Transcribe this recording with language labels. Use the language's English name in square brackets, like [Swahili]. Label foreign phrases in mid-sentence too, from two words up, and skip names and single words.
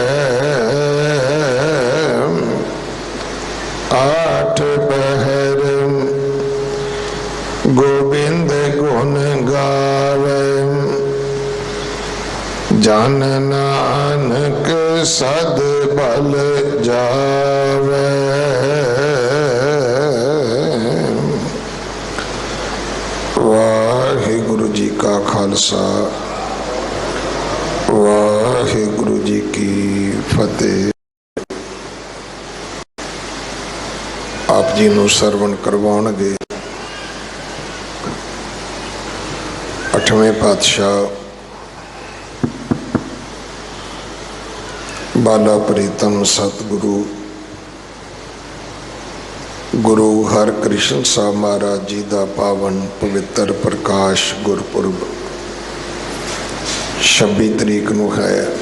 [Punjabi] आठ पहर गोविंद गुण गावे। जन नानक सद बल जावे। वाहिगुरु जी का खालसा वाहिगुरु जी की फतेह। ਆਪ ਜੀ ਨੂੰ ਸਰਵਣ ਕਰਵਾਉਣਗੇ ਅੱਠਵੇਂ ਪਾਤਸ਼ਾਹ ਬਾਲਾ ਪ੍ਰੀਤਮ ਸਤਿਗੁਰੂ ਗੁਰੂ ਹਰਕ੍ਰਿਸ਼ਨ ਸਾਹਿਬ ਮਹਾਰਾਜ ਜੀ ਕਾ ਪਾਵਨ ਪਵਿੱਤਰ ਪ੍ਰਕਾਸ਼ ਗੁਰਪੁਰਬ 26 ਤਰੀਕ ਨੂੰ ਹੈ।